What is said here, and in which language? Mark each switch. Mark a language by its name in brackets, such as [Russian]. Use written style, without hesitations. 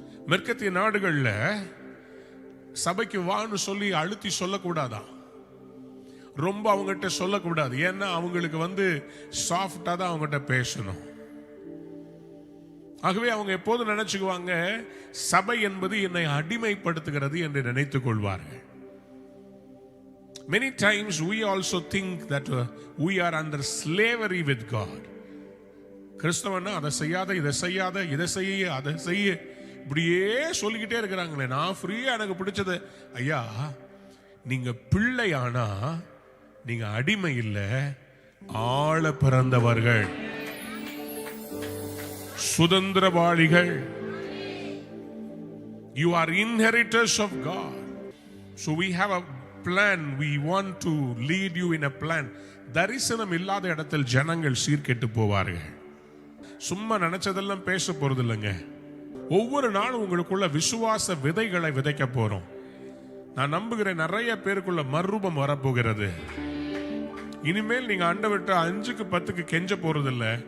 [Tamil] மேற்கத்திய நாடுகள்ல சபைக்கு வான்னு சொல்லி அழுத்தி சொல்லக்கூடாதா, ரொம்ப அவங்ககிட்ட சொல்லக்கூடாது. ஏன்னா அவங்களுக்கு சாஃப்டா தான் அவங்ககிட்ட பேசணும். ஆகவே அவங்க எப்போது நினைச்சுக்குவாங்க, சபை என்பது என்னை அடிமைப்படுத்துகிறது என்று நினைத்துக் கொள்வார்கள். [English] Many times we also think that we are under slavery with God. [Tamil] கிறிஸ்தவனா அதை செய்யாத, இதை செய்யாத, இதை செய்ய, அதை செய்ய, இப்படியே சொல்லிக்கிட்டே இருக்கிறாங்களே. நான் ஃப்ரீயா எனக்கு பிடிச்சது. ஐயா, நீங்க பிள்ளையானா நீங்க அடிமை இல்லை, ஆள பிறந்தவர்கள், சுதந்திரவாளிகள். [English] You are inheritors of God. So we have a plan. We want to lead you in a plan. [Tamil] தரிசனம் இல்லாத இடத்தில் ஜனங்கள் சீர்கெட்டு போவார்கள். சும்மா நினைச்சதெல்லாம் பேச போறது இல்லைங்க. ஒவ்வொரு நாளும் உங்களுக்குள்ள விசுவாச விதைகளை விதைக்க போறோம். நான் நம்புகிறேன் நிறைய பேருக்குள்ள மறுரூபம் வரப்போகிறது. இனிமேல் நீங்க ஆண்டவர்ட்ட 5க்கு 10க்கு கெஞ்ச போறதில்ல.